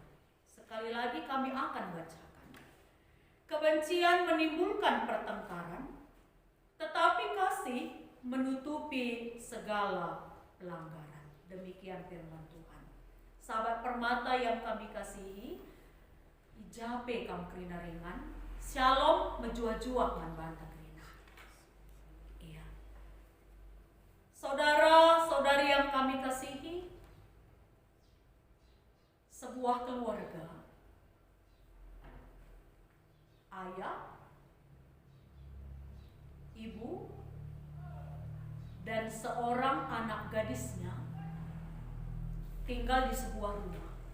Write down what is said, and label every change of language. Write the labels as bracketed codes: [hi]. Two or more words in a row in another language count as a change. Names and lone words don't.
[id] Sekali lagi kami akan bacakan. Kebencian menimbulkan pertengkaran, tetapi kasih menutupi segala pelanggaran. Demikian firman Tuhan. Sahabat permata yang kami kasihi, [btx] ijape kam kerina ringan, Shalom menjua-jua man banta kerina. [id] Iya. Saudara-saudari yang kami kasihi, sebuah keluarga, ayah, ibu, dan seorang anak gadisnya tinggal di sebuah rumah.